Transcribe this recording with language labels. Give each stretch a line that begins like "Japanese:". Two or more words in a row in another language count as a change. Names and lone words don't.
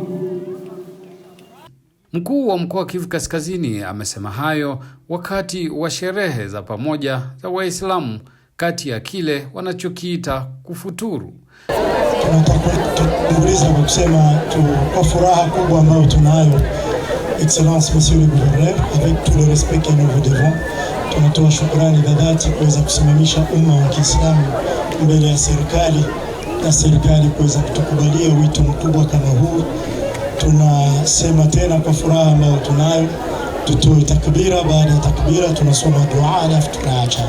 Swahili: Mkuu wa mkoa wa Kivu Kaskazini amesema hayo wakati wa sherehe za pamoja za Waislamu kati ya kile wanachokiita kufuturu. Tunataka kwa kusema kwa furaha kubwa ambayo tunayo,
French: Excellence Monsieur le Gouverneur, avec tout le respect que nous vous devons,
Swahili: tunatoa shukrani za dhati kuweza kusimamisha umma wa Kiislamu mbele ya serikali na serikali kuweza kutukubalia wito mkubwa kama huu. Tunasema tena kwa furaha ambayo tunayo, tutoe takbira. Baada ya takbira tunasoma dua, alafu tunaacha.